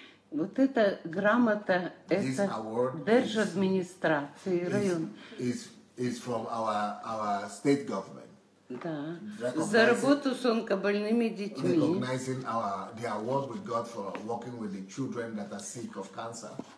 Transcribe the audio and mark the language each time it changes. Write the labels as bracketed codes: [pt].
[ru] Вот эта грамота, это держадминистрации район. [en] Is from our state government. [ru] Да. За работу с онкобольными детьми. [en] Recognizing the award we got for working with the children that are sick of cancer.